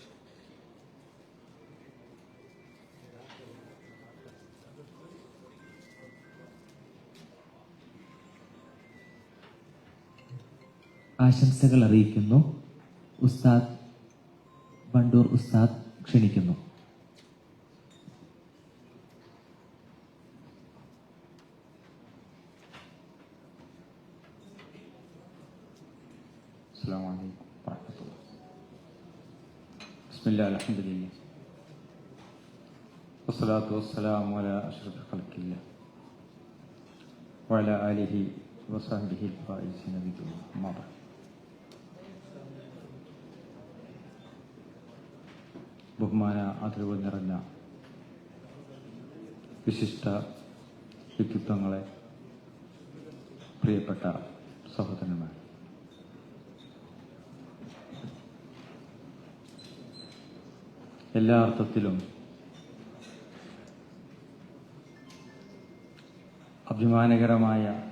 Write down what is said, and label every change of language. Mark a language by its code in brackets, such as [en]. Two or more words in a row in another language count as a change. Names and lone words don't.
[ml] ആശംസകൾ അറിയിക്കുന്നു ഉസ്താദ് വണ്ടൂർ ഉസ്താദ് ക്ഷണിക്കുന്നു. [ar] السلام عليكم ورحمة الله. بسم الله الحمد لله والصلاة والسلام على أشرف خلق الله وعلى آله وصحبه الفائزين بدون أما بعد. [ml] ബഹുമാന ആദരവ് നിറഞ്ഞ വിശിഷ്ട വ്യക്തിത്വങ്ങളെ, പ്രിയപ്പെട്ട സഹോദരന്മാർ, എല്ലാ അർത്ഥത്തിലും അഭിമാനകരമായ,